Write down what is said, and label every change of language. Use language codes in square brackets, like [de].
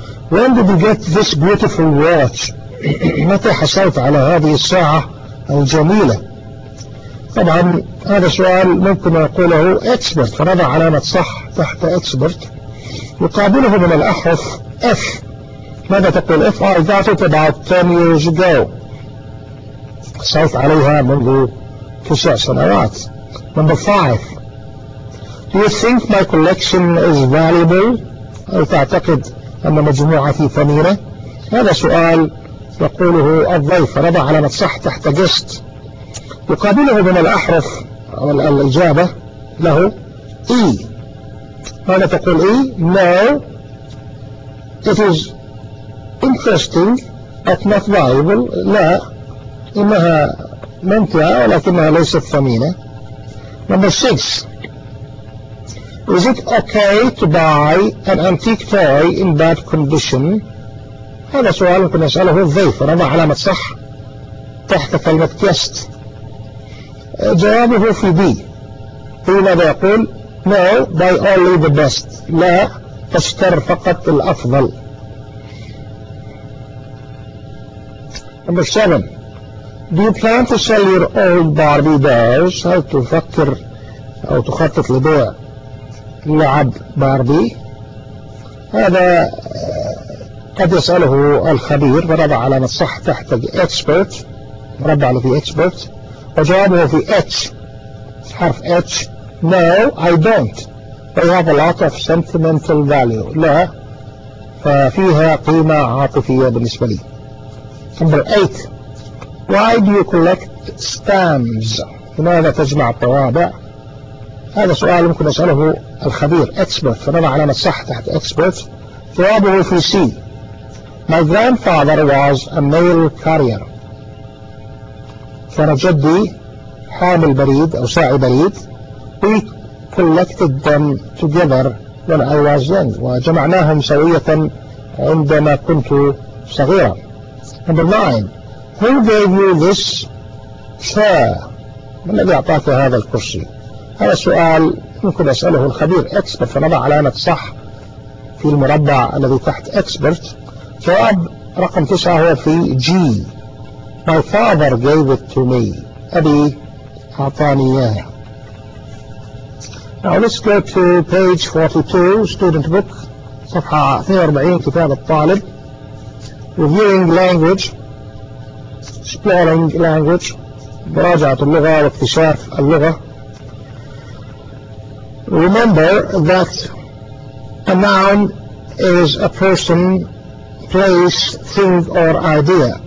[en] When did you get this beautiful watch? [ar] متى حصلت على هذه الساعة الجميلة؟ طبعا هذا سؤال ممكن أقوله expert، فنضع علامة صح تحت expert. يقابله من الأحرف F. ماذا تقول F؟ [en] I got it about 10 years ago. [ar] حصلت عليها منذ 9 سنوات. [en] Number 5. Do you think my collection is valuable؟ [ar] هل تعتقد أن مجموعتي ثمينة؟ هذا سؤال يقوله الضيف، رضع على صح تحت جست. يقابله من الأحرف الإجابة له E. ماذا تقول E؟ [en] No, it is interesting but not valuable. [ar] لا، إنها ممتعة ولكنها ليست ثمينة. [en] Number 6. Is it okay to buy an antique toy in bad condition? [ar] هذا سؤال ممكن نسأله الضيف، ونضع علامة صح تحت كلمة guest. جوابه في بي. هو ماذا يقول؟ [en] No, buy only the best. [ar] لا تشتر فقط الأفضل. [en] Number 7. Do you plan to sell your old Barbie dolls? [ar] هل تفكر أو تخطط لبيع لعب باربي؟ هذا قد يسأله الخبير ورضع على نصح تحت expert ورضع على في expert وجوابه في H حرف H. [en] No, I don't. They have a lot of sentimental value. [ar] لا ففيها قيمة عاطفية بالنسبة لي. [en] Number 8. Why do you collect stamps? [ar] لماذا تجمع الطوابع؟ هذا سؤال ممكن أسأله الخبير expert فنضع على نصح تحت expert. جوابه في C. [en] My grandfather was a mail carrier. [ar] كان جدي حامل بريد أو ساعي بريد. [en] We collected them together when I was young. [ar] وجمعناهم سوية عندما كنت صغيرا. [en] Number 9. Who gave you this chair? [ar] من الذي أعطاك هذا الكرسي؟ هذا سؤال ممكن أسأله الخبير expert فنضع علامة صح في المربع الذي تحت expert. جواب رقم 9 هو في G. [en] My father gave it to me. [ar] أبي أعطاني إياه. [en] Now let's go to page 42, student book. [ar] صفحة 42 كتاب الطالب. [en] Reviewing language. Exploring language. [ar] مراجعة اللغة واكتشاف اللغة. [en] Remember that a noun is a person, place, thing, or idea.